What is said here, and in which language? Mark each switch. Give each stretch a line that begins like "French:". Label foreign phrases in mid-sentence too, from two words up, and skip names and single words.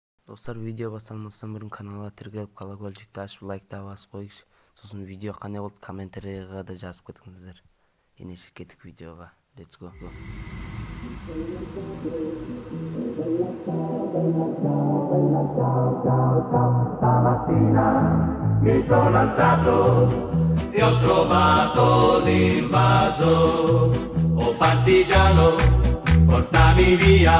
Kazakh: Dostlar, video басталмастан бұрын каналға тіркеліп колокольчикті ашып лайкты басып қойыңызшы. Сосын видео қандай болды комментарийға да жазып кетіңіздер. Ендеше кеттік видеоға.
English: Let's go.
Italian: Stamattina mi sono alzato e ho trovato l'invaso. Oh partigiano, portami via.